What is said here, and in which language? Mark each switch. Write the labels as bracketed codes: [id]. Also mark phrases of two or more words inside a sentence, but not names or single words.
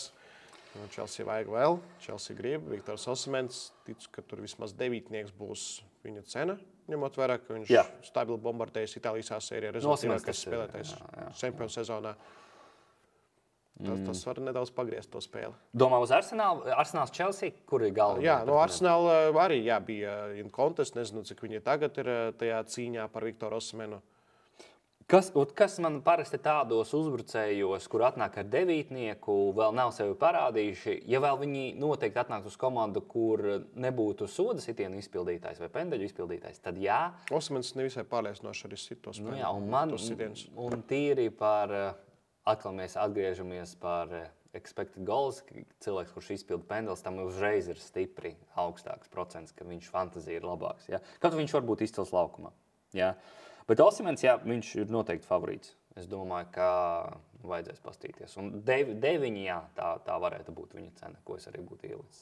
[lv] Chelsea vajag vēl, Chelsea grib. Viktors Osimens, ticu, ka tur vismaz 9 būs viņa cena, ņemot vērā, ka viņš stabili bombardējas Itālijas sērijā rezultātīvākais spēlētājs čempionu sezonā. Tas var nedaudz pagriezt to spēli. Domā uz Arsenāls Chelsea, kur ir galva? Jā, no Arsenāla arī bija [en] in contest. [lv] Nezinu, cik viņi tagad ir tajā cīņā par Viktoru Osimenu. Kas man parasti tādos uzbrucējos, kur atnāk ar 9, vēl nav sevi parādījuši, ja vēl viņi noteikti atnāk uz komandu, kur nebūtu soda sitienu izpildītājs vai pendeļu izpildītājs, tad jā. Osimens nevisai pārliecinoši arī sitos. Jā, un tīri par... Atkal mēs atgriežamies par [en] expected goals. [lv] Cilvēks, kurš izpilda pendeles, tam uzreiz ir stipri augstāks procents, ka viņš fantazija ir labāks. Ja? Kaut viņš var būt izcils laukumā. Ja? Bet Osimens, jā, viņš ir noteikti favorīts. Es domāju, ka vajadzēs pastīties. Un 9, jā, tā varētu būt viņa cena, ko es arī būtu ielicis.